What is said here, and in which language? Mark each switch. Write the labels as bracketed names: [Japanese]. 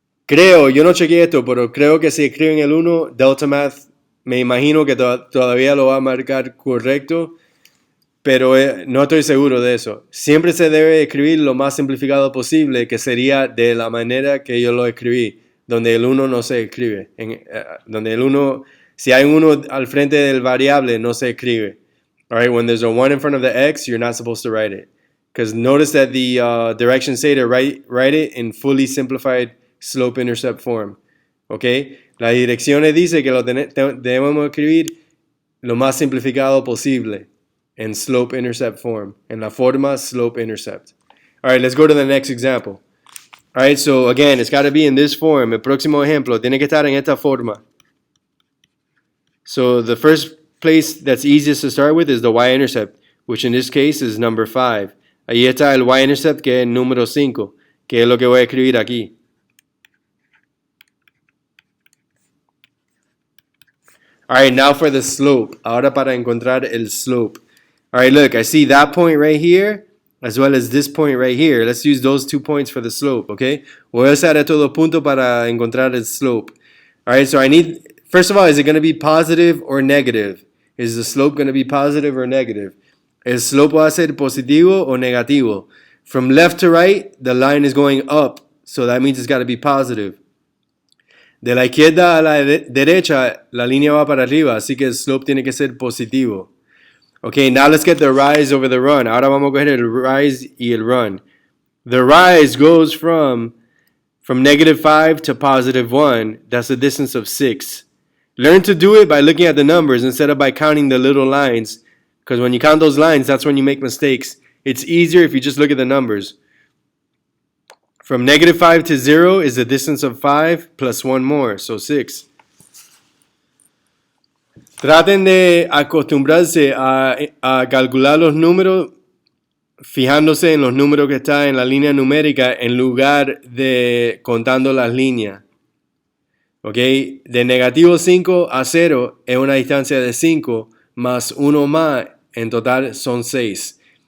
[Spanish] Creo, yo no chequeé esto, pero creo que si escriben el 1, Delta Math, me imagino que todavía lo va a marcar correcto, pero no estoy seguro de eso. Siempre se debe escribir lo más simplificado posible, que sería de la manera que yo lo escribí, donde el 1 no se escribe. Donde el 1, si hay un 1 al frente del variable, no se escribe. [English] All right, when there's a 1 in front of the x, you're not supposed to write it. Because notice that the directions say to write it in fully simplified slope-intercept form. Okay? [Spanish] Las direcciones dice que lo debemos escribir lo más simplificado posible [English] in slope-intercept form, [Spanish] en la forma slope-intercept. [English] All right, let's go to the next example. All right, so again, it's got to be in this form. [Spanish] El próximo ejemplo tiene que estar en esta forma. [English] So the first place that's easiest to start with is the y-intercept, which in this case is number 5. [Spanish] Ahí está el y-intercept, que es el número 5, que es lo que voy a escribir aquí. [English] All right, now for the slope. [Spanish] Ahora para encontrar el slope. [English] All right, look, I see that point right here, as well as this point right here. Let's use those 2 points for the slope, okay? [Spanish] Voy a usar estos dos puntos para encontrar el slope. [English] All right, so I need, first of all, is it going to be positive or negative? Is the slope going to be positive or negative? [Spanish] El slope va a ser positivo o negativo? [English] From left to right, the line is going up, so that means it's got to be positive. [Spanish] De la izquierda a la derecha, la línea va para arriba, así que el slope tiene que ser positivo. [English] Okay, now let's get the rise over the run. [Spanish] Ahora vamos a coger el rise y el run. [English] The rise goes from negative 5 to positive 1. That's a distance of 6. Learn to do it by looking at the numbers instead of by counting the little lines. Because when you count those lines, that's when you make mistakes. It's easier if you just look at the numbers. From negative 5 to 0 is a distance of 5 plus 1 more, so 6. [Spanish] Traten de acostumbrarse a calcular los números fijándose en los números que están en la línea numérica en lugar de contando las líneas. ¿Ok? De negativo 5 a 0 es una distancia de 5 más 1 más, en total son 6.